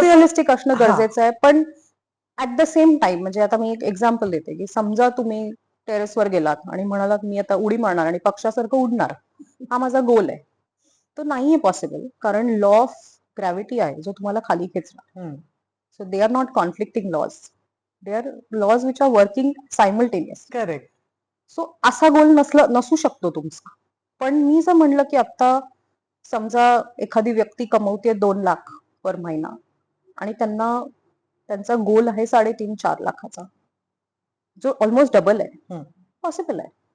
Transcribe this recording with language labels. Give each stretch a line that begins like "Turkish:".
Marathi: Realistic असणं हा गरजेचं आहे. पण
English: at the same time
Marathi: म्हणजे आता मी एक एक्झाम्पल देते की समजा तुम्ही टेरेसवर गेलात आणि म्हणालात मी आता उडी मारणार आणि पक्षासारखं उडणार, हा माझा गोल आहे, तो नाहीये पॉसिबल कारण लॉ ऑफ ग्रॅव्हिटी आहे जो तुम्हाला खाली खेचणार.
English: So they are not conflicting laws, they are laws which are working simultaneous. Correct.
Marathi: So असा गोल नसू शकतो तुमचा. पण मी जर म्हणलं की आता समजा एखादी व्यक्ती कमवते 2 लाख पर महिना आणि त्यांचा गोल आहे 3.5-4 लाखाचा, जो ऑलमोस्ट डबल आहे, पॉसिबल आहे.